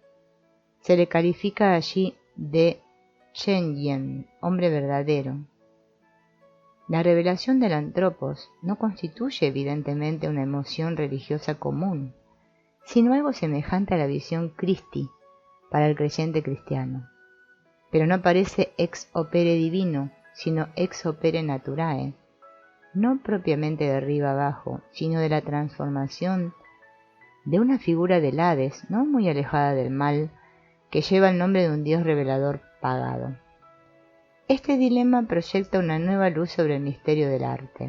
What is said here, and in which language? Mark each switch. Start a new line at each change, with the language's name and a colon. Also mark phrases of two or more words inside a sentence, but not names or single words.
Spanish: Se le califica allí de
Chinese: 真人,
Spanish: hombre verdadero. La revelación del antropos no constituye evidentemente una emoción religiosa común, sino algo semejante a la visión Christi para el creyente cristiano. Pero no parece
Latin: ex opere divino,
Spanish: sino
Latin: ex opere naturae,
Spanish: no propiamente de arriba abajo, sino de la transformación de una figura del Hades, no muy alejada del mal, que lleva el nombre de un dios revelador pagado. Este dilema proyecta una nueva luz sobre el misterio del arte.